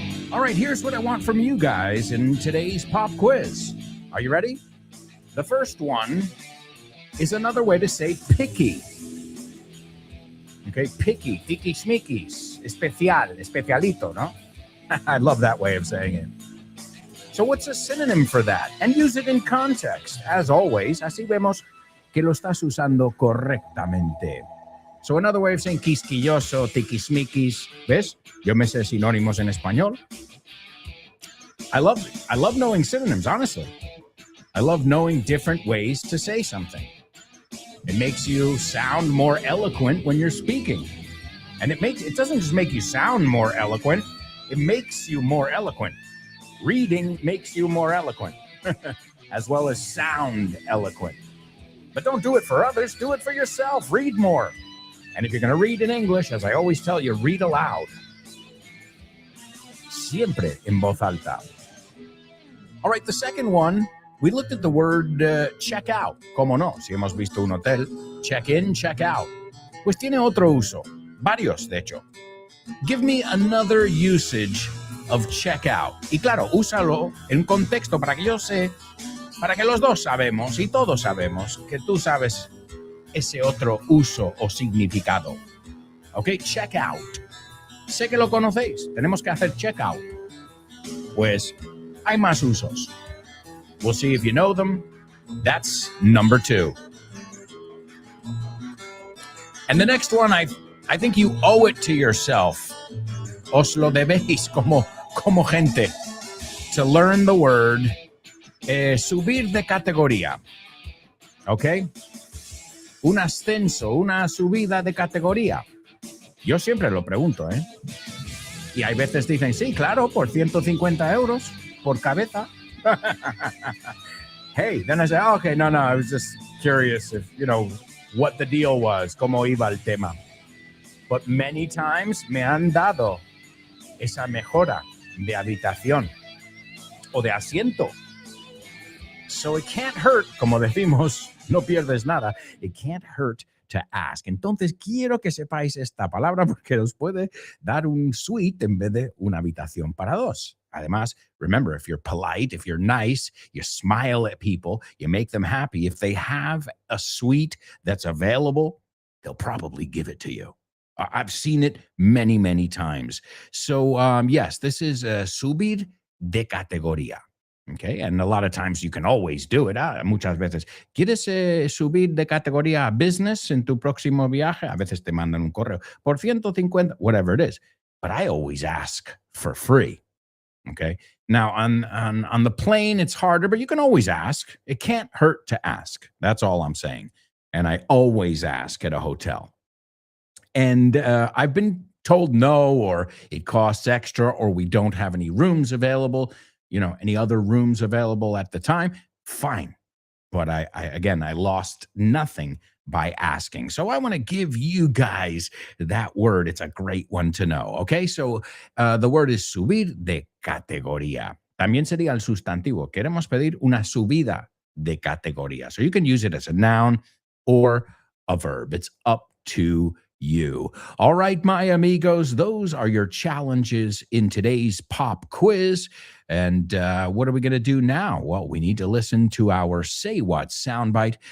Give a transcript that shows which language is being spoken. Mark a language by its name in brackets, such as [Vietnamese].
[English] All right, here's what I want from you guys in today's pop quiz. Are you ready? The first one is another way to say picky. [Spanish] Okay, picky, tiquismiquis, especial, especialito, no? [English] I love that way of saying it. So what's a synonym for that? And use it in context. As always, [Spanish] así vemos que lo estás usando correctamente. [English] So another way of saying quisquilloso, tiquismiquis, [Spanish] ¿ves? Yo me sé sinónimos en español. [English] I love knowing synonyms, honestly. I love knowing different ways to say something. It makes you sound more eloquent when you're speaking. And it doesn't just make you sound more eloquent, it makes you more eloquent. Reading makes you more eloquent, as well as sound eloquent. But don't do it for others, do it for yourself. Read more. And if you're going to read in English, as I always tell you, read aloud. [Spanish] Siempre en voz alta. [English] All right, the second one, we looked at the word check out. [Spanish] Como no, si hemos visto un hotel, check in, check out. Pues tiene otro uso, varios de hecho. [English] Give me another usage of check out. [Spanish] Y claro, úsalo en contexto para que yo sé, para que los dos sabemos y todos sabemos que tú sabes ese otro uso o significado. Ok, check out. Sé que lo conocéis, tenemos que hacer check out. Pues hay más usos. [English] We'll see if you know them. That's number 2. And the next one, I think you owe it to yourself. [Spanish] Os lo debéis como gente. [English] To learn the word subir de categoría. ¿Ok? [Spanish] Un ascenso, una subida de categoría. Yo siempre lo pregunto, ¿eh? Y hay veces dicen, sí, claro, por 150 euros por cabeza. [English] Hey, then I say, oh, okay, no, I was just curious if, what the deal was, [Spanish] cómo iba el tema. [English] But many times [Spanish] me han dado esa mejora de habitación o de asiento. [English] So it can't hurt, [Spanish] como decimos, no pierdes nada. [English] It can't hurt to ask. [Spanish] Entonces quiero que sepáis esta palabra porque os puede dar un suite en vez de una habitación para dos. [English] Además, remember, if you're polite, if you're nice, you smile at people, you make them happy. If they have a suite that's available, they'll probably give it to you. I've seen it many, many times. So, yes, this is subir de categoría. Okay, and a lot of times you can always do it. [Spanish] Muchas veces, ¿quieres subir de categoría a business en tu próximo viaje? A veces te mandan un correo por 150, [English] whatever it is. But I always ask for free. Okay. Now on the plane, it's harder, but you can always ask. It can't hurt to ask. That's all I'm saying. And I always ask at a hotel. And I've been told no, or it costs extra, or we don't have any rooms available, any other rooms available at the time. fine. But I lost nothing by asking. So I want to give you guys that word. It's a great one to know. Okay, so the word is subir de categoría. [Spanish] También sería el sustantivo. Queremos pedir una subida de categoría. [English] So you can use it as a noun or a verb. It's up to you. All right, my amigos, those are your challenges in today's pop quiz. And what are we going to do now? Well, we need to listen to our Say What soundbite.